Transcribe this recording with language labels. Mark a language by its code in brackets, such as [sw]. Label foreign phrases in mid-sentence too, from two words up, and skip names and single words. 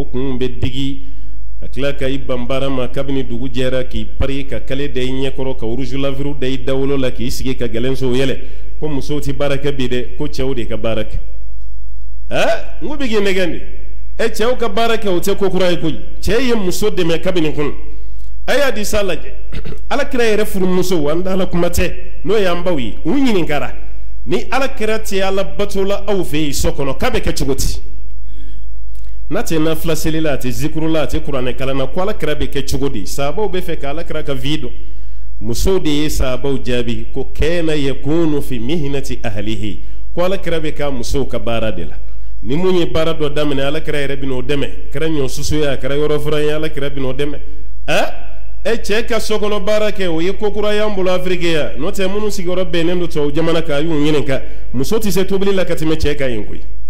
[bm] kun bɛ digi ka tila ka i ban baara ma kabini dugu jɛra k'i pari ka kale da i ɲɛkɔrɔ ka [fr] rouge laveur [bm] da i dawolo la k'i sigi ka gɛlɛnsow yɛlɛ ko musow tɛ baara kɛ bi dɛ ko cɛw de ka baara kɛ n ko bɛ k'i nɛgɛn de cɛw ka baara kɛ o tɛ ko kura ye koyi cɛ ye muso dɛmɛ kabini kun a y'a di sa lajɛ alakira yɛrɛ furumusow an da ala kuma tɛ n'o y'an baw ye u ɲininkara ni alakira tɛ ala bato la aw fɛ yen so kɔnɔ k'a bɛ kɛ cogo di n'a tɛ nafila seli la a tɛ zikuru la a tɛ kuranɛ kalan na ko alakira bɛ kɛ cogo di sahabaw bɛ fɛ ka alakira ka vi dɔn musow de ye sahabaw jaabi ko [ar] كان يكون في مهنة أهله [bm] ko alakira bɛ k'a musow ka baara de la ni mun ye baara dɔ daminɛ alakira yɛrɛ bɛ n'o dɛmɛ kɛra ɲɔ susu ye a kɛra yɔrɔ furan ye alakira bɛ n'o dɛmɛ cɛ ka sokɔnɔ baara kɛ o ye ko kura y'an bolo Afiriki ya n'o tɛ minnu sigiyɔrɔ bɛnnen don tubabu jamana kan a y'u ɲininka muso tɛ se tobili la ka tɛmɛ cɛ kan yen koyi